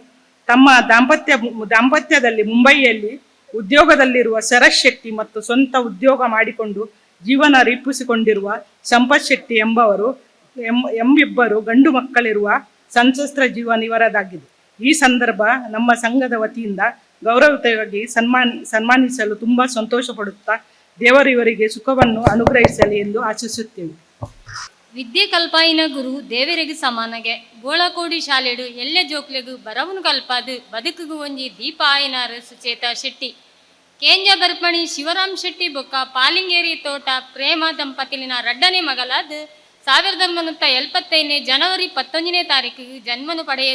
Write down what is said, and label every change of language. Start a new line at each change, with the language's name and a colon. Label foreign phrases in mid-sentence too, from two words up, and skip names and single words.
Kannada: ತಮ್ಮ ದಾಂಪತ್ಯದಲ್ಲಿ ಮುಂಬಯಿಯಲ್ಲಿ ಉದ್ಯೋಗದಲ್ಲಿರುವ ಶರತ್ ಶೆಟ್ಟಿ ಮತ್ತು ಸ್ವಂತ ಉದ್ಯೋಗ ಮಾಡಿಕೊಂಡು ಜೀವನ ರೂಪಿಸಿಕೊಂಡಿರುವ ಸಂಪತ್ ಶೆಟ್ಟಿ ಎಂಬಿಬ್ಬರು ಗಂಡು ಮಕ್ಕಳಿರುವ ಸಂತ್ರಸ್ತ ಜೀವನ ಇವರದಾಗಿದೆ. ಈ ಸಂದರ್ಭ ನಮ್ಮ ಸಂಘದ ವತಿಯಿಂದ ಗೌರವಯುತವಾಗಿ ಸನ್ಮಾನಿಸಲು ತುಂಬಾ ಸಂತೋಷ ಪಡುತ್ತಾ ದೇವರು ಇವರಿಗೆ ಸುಖವನ್ನು ಅನುಗ್ರಹಿಸಲಿ ಎಂದು ಆಶಿಸುತ್ತೇವೆ.
Tulu: ವಿದ್ಯೆ ಕಲ್ಪಾಯಿನ ಗುರು ದೇವರಿಗೆ ಸಮಾನಗೆ ಬೋಳಕೋಡಿ ಶಾಲೆಡು ಎಲ್ಲೆ ಜೋಕ್ಲೆಗು ಬರವನು ಕಲ್ಪಾದು ಬದುಕಿಗೂ ಒಂಜಿ ದೀಪ ಆಯನಾರು ಸುಚೇತ ಶೆಟ್ಟಿ ಕೇಂಜ ಬರ್ಪಣಿ ಶಿವರಾಮ್ ಶೆಟ್ಟಿ ಬೊಕ್ಕ ಪಾಲಿಂಗೇರಿ ತೋಟ ಪ್ರೇಮ ದಂಪತಿಲಿನ ರಡ್ಡನೇ ಮಗಲಾದ 1975 ಜನವರಿ 11ನೇ ತಾರೀಕಿಗೆ ಜನ್ಮನು ಪಡೆಯರು.